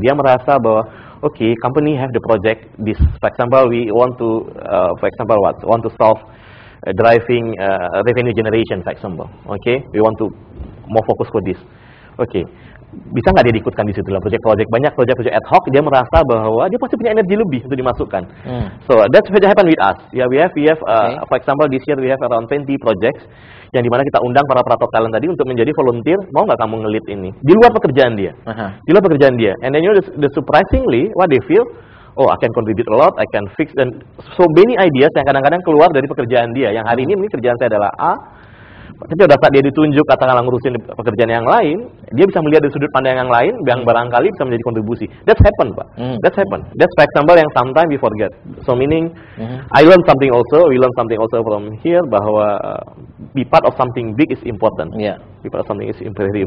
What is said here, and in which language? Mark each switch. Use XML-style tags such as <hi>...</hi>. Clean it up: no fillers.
<id>Dia merasa bahwa,</id> <en>company have the project this, for example, we want to, want to solve driving revenue generation, for example. We want to more fokus for this.</en> <id>Bisa nggak dia diikutkan di situ lah proyek-proyek, banyak proyek-proyek ad hoc, dia merasa bahwa dia pasti punya energi lebih untuk dimasukkan.</id> <en>So that's what happened with us. Yeah, we have for example this year we have around 20 projects</en> <id>yang dimana kita undang para top talent tadi untuk menjadi volunteer. Mau nggak kamu ngelit ini di luar pekerjaan dia,</id> <en>and then the surprisingly what they feel, I can contribute a lot, I can fix,</en> <id>dan</id> <en>so many ideas</en> <id>yang kadang-kadang keluar dari pekerjaan dia. Yang hari ini mungkin kerjaan saya adalah A, tapi pada saat dia ditunjuk katakanlah ngurusin pekerjaan yang lain, dia bisa melihat dari sudut pandang yang lain yang barangkali bisa menjadi kontribusi.</id> <en>That's happen, Pak. That's happen. That's for example</en> <id>yang</id> <en>sometimes we forget. So meaning I learn something also, we learn something also from here,</en> <id>bahwa</id> <en>be part of something big is important. Yeah. Be part of something is very</en>